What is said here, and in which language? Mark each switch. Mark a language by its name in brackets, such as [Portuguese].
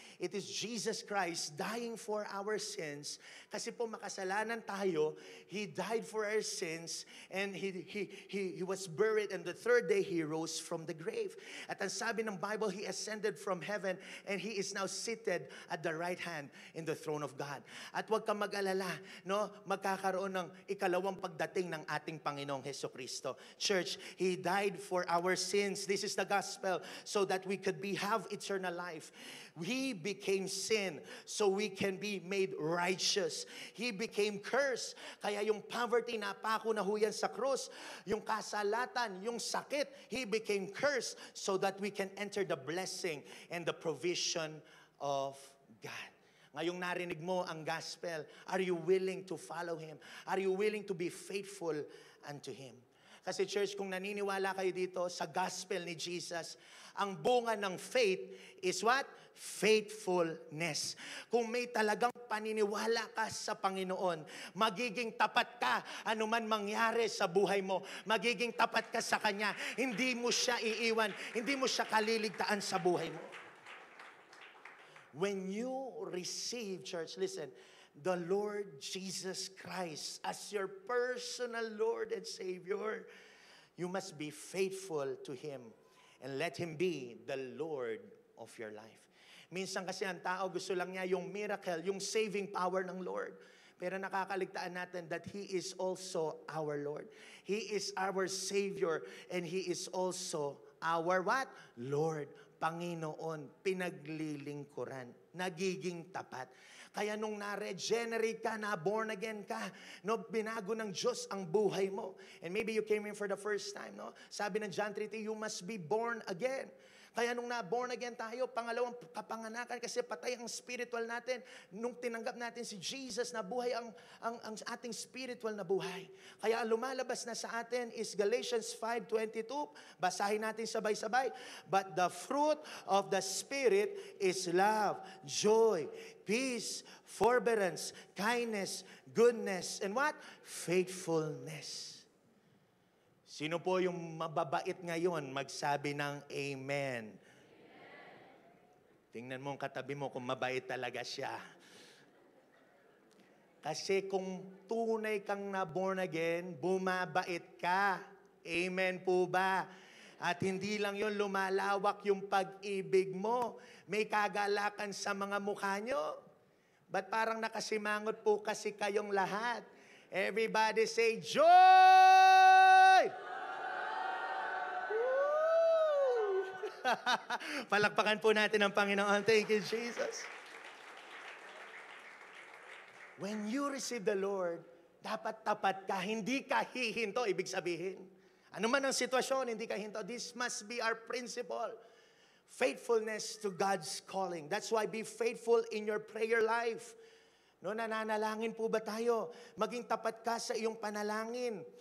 [English] It is Jesus Christ dying for our sins. [Filipino] Kasi po makasalanan tayo, [English] He died for our sins, and He was buried, and the third day He rose from the grave. [Filipino] At ang sabi ng [English] Bible, He ascended from heaven, and He is now seated at the right hand in the throne of God. [Filipino] At huwag kang mag-alala, no? Magkakaroon ng ikalawang pagdating ng ating Panginoong Jesucristo. [English] Church, He died for our sins. This is the gospel, so that we could have eternal life. He became sin so we can be made righteous. He became curse. [Filipino] Kaya yung poverty, napako na huyan sa krus. Yung kasalatan, yung sakit, [English] He became curse so that we can enter the blessing and the provision of God. [Filipino] Ngayong narinig mo ang [English] gospel, are you willing to follow Him? Are you willing to be faithful unto Him? [Filipino] Kasi church, kung naniniwala kayo dito sa gospel ni Jesus, ang bunga ng faith [English] is what? [Filipino] Faithfulness. Kung may talagang paniniwala ka sa Panginoon, magiging tapat ka anuman mangyari sa buhay mo. Magiging tapat ka sa Kanya. Hindi mo siya iiwan. Hindi mo siya kaliligtaan sa buhay mo. [English] When you receive, church, listen, the Lord Jesus Christ as your personal Lord and Savior, you must be faithful to Him and let Him be the Lord of your life. [Filipino] Minsan kasi ang tao gusto lang niya yung miracle, yung saving power ng Lord. Pero nakakaligtaan natin [English] that He is also our Lord. He is our Savior, and He is also our what? [Filipino] Lord. Panginoon, pinaglilingkuran, nagiging tapat. Kaya nung na-regenerate ka, na-born again ka, no, binago ng Diyos ang buhay mo. [English] And maybe you came in for the first time, no? [Filipino] Sabi ng [English] John 3:3, you must be born again. [Filipino] Kaya nung na-born again tayo, pangalawang kapanganakan, kasi patay ang spiritual natin. Nung tinanggap natin si Jesus, na buhay ang ating spiritual na buhay. Kaya ang lumalabas na sa atin is Galatians 5:22. Basahin natin sabay-sabay. [English] But the fruit of the Spirit is love, joy, peace, forbearance, kindness, goodness, and what? Faithfulness. [Filipino] Sino po yung mababait ngayon magsabi ng Amen? Tingnan mo ang katabi mo kung mabait talaga siya. Kasi kung tunay kang na born again, bumabait ka. Amen po ba? At hindi lang yon, lumalawak yung pag-ibig mo. May kagalakan sa mga mukha nyo. Ba't parang nakasimangot po kasi kayong lahat? [English] Everybody say, joy! Woo! [Filipino] Palakpakan po natin ang Panginoon. [English] Thank you, Jesus. When you receive the Lord, [Filipino] dapat tapat ka, hindi ka hihinto, ibig sabihin. Ano man ang sitwasyon, hindi ka hinto. [English] This must be our principle. Faithfulness to God's calling. That's why be faithful in your prayer life. [Filipino] No, nananalangin po ba tayo? Maging tapat ka sa iyong panalangin.